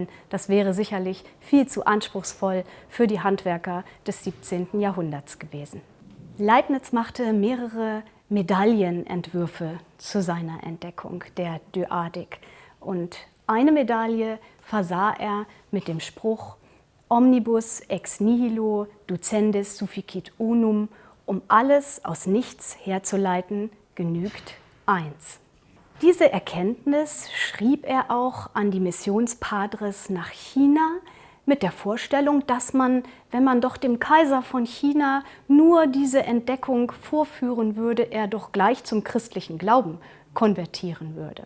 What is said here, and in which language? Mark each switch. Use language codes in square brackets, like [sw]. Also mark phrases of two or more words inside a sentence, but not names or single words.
[de] Das wäre sicherlich viel zu anspruchsvoll für die Handwerker des 17. Jahrhunderts gewesen. Leibniz machte mehrere Medaillenentwürfe zu seiner Entdeckung der Dyadik. Und eine Medaille versah er mit dem Spruch [la] Omnibus ex nihilo ducendis sufficit unum, [de] um alles aus nichts herzuleiten, genügt 1. Diese Erkenntnis schrieb er auch an die Missionspadres nach China mit der Vorstellung, dass man, wenn man doch dem Kaiser von China nur diese Entdeckung vorführen würde, er doch gleich zum christlichen Glauben konvertieren würde.